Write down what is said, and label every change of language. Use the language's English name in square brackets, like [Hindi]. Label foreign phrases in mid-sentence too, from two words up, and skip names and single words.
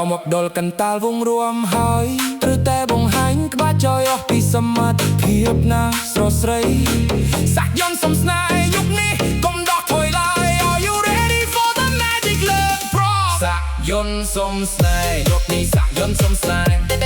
[Khmer] ដុលកន្តាលវងរួមហើយឬតែបង្ហាញក្បាច់ចយអស់ពីសមត្ថភាពណាស្រស្រីសាក់យន្តសំស្នេហ៍យុគនេះកុំដោះថយឡើយ [English] Are you ready for the magic love pro [Khmer] សាក់យន្តសំស្នេហ៍យុគនេះសាក់យន្តសំស្នេហ៍